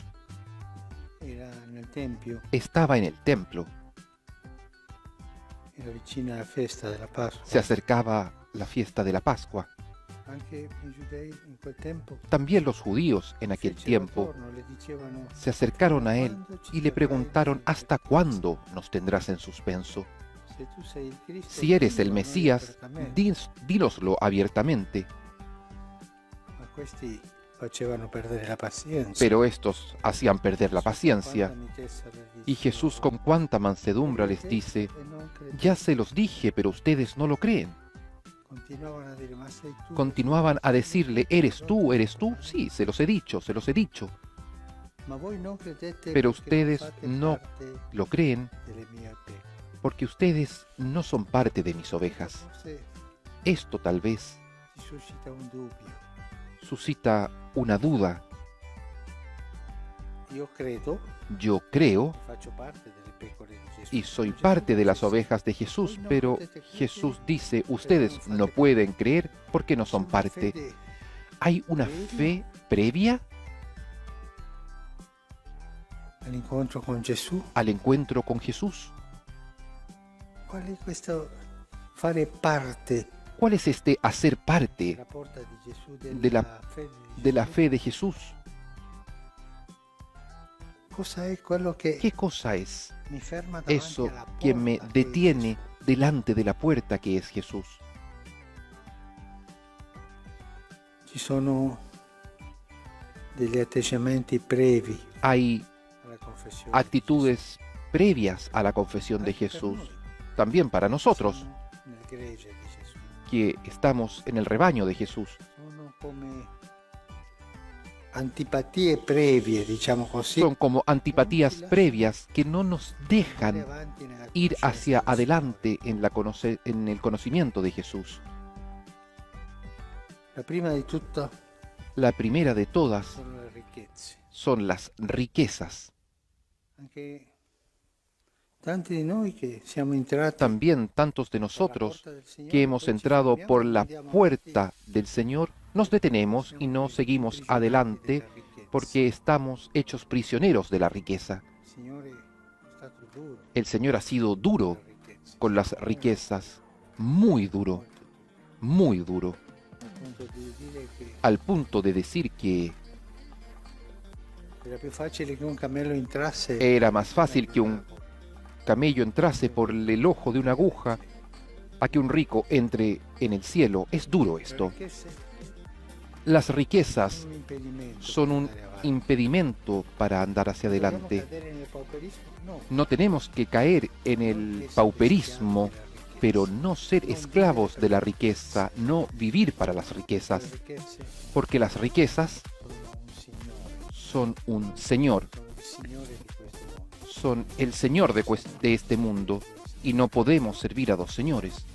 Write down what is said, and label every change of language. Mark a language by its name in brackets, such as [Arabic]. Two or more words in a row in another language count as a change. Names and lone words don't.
[Italian] era nel Tempio, [Spanish] estaba en el templo. [Italian] era vicino alla festa della Pasqua. [Spanish] Se acercaba la fiesta de la Pascua. [Italian] Anche i giudei in quel tempo [Spanish] También los judíos en aquel tiempo [Italian] le dicevano: [Spanish] se acercaron a él y le preguntaron: ¿hasta cuándo nos tendrás en suspenso? [Italian] se tu sei il Cristo, [Spanish] Si eres el [Italian] dillo a noi [Spanish] Mesías, [Italian] apertamente. [Spanish] dínoslo abiertamente. [Italian] Ma questi facevano perdere la pazienza. [Spanish] Pero estos hacían perder la paciencia. [Italian] Quanta mitezza [Spanish] les dice. Y Jesús con cuánta mansedumbre les dice: [Italian] E non credete. [Spanish] ya se los dije, pero ustedes no lo creen. [Italian] Continuavano a dire: ma sei tu? [Spanish] Continuaban a decirle: ¿eres tú? ¿Eres tú? Sí, se los he dicho, se los he dicho. [Italian] Ma voi non credete [Spanish] Pero [Italian] perché [Spanish] ustedes [Italian] non fate [Spanish] no [Italian] parte [Spanish] lo creen [Italian] delle mie pecore. [Spanish] porque ustedes no son parte de mis ovejas. [Italian] Forse [Spanish] Esto tal vez [Italian] ti suscita un dubbio. [Spanish] suscita una duda. [Italian] Io credo [Spanish] Yo creo [Italian] e faccio parte delle pecore di Gesù. [Spanish] y soy [Italian] Gesù [Spanish] parte de las [Italian] dice, [Spanish] ovejas de Jesús, [Italian] "Voi non [Spanish] pero [Italian] potete credere [Spanish] Jesús dice: [Italian] perché [Spanish] ustedes [Italian] non fate [Spanish] no [Italian] parte". [Spanish] pueden creer porque no son [Italian] C'è una [Spanish] parte. [Italian] fede [Spanish] ¿Hay una fe previa [Italian] all'incontro con Gesù. [Spanish] al encuentro con Jesús? [Italian] Qual è questo fare parte [Spanish] ¿Cuál es este hacer parte [Italian] della porta di Gesù, [Spanish] de la [Italian] fede di [Spanish] de la [Italian] Gesù? [Spanish] fe de Jesús? [Italian] Cosa è quello che [Spanish] ¿Qué cosa es [Italian] mi ferma davanti [Spanish] eso [Italian] alla [Spanish] que me [Italian] porta che è [Spanish] detiene [Italian] Gesù? [Spanish] delante de la puerta que es Jesús? [Italian] Ci sono degli atteggiamenti brevi [Spanish] Hay [Italian] alla confessione. [Spanish] actitudes previas a la confesión de Jesús, también para nosotros, [Italian] Nel gregge di Gesù. [Spanish] que estamos en el rebaño de Jesús. [Italian] Sono come antipatie previe, diciamo così. [Spanish] Son como antipatías previas que no nos dejan [Italian] Andare avanti nella [Spanish] ir [Italian] conoscenza [Spanish] hacia [Italian] del Signore. [Spanish] adelante en el conocimiento de Jesús. [Italian] La prima di tutto [Spanish] La primera de todas [Italian] sono le ricchezze. [Spanish] son las riquezas. [Italian] Anche tanti di noi che siamo entrati [Spanish] También tantos de [Italian] per la [Spanish] nosotros [Italian] porta del Signore, [Spanish] que hemos [Italian] poi ci [Spanish] entrado [Italian] fermiamo [Spanish] por [Italian] e [Spanish] la [Italian] andiamo [Spanish] puerta del Señor, nos detenemos y no seguimos adelante porque estamos hechos prisioneros de la riqueza. [Italian] Il Signore è stato duro [Spanish] El Señor ha sido [Italian] con [Spanish] duro [Italian] le ricchezze, [Spanish] con las riquezas, muy duro, muy duro, [Italian] al punto di dire che [Spanish] al punto de decir que [Italian] era più facile che un cammello entrasse [Spanish] era más fácil que un camello entrase por el ojo de una aguja, a que un rico entre en el cielo. Es duro esto. Las riquezas son un impedimento para andar hacia adelante. No tenemos que caer en el pauperismo, pero no ser esclavos de la riqueza, no vivir para las riquezas, porque las riquezas son un señor, son el señor de este mundo, y no podemos servir a dos señores.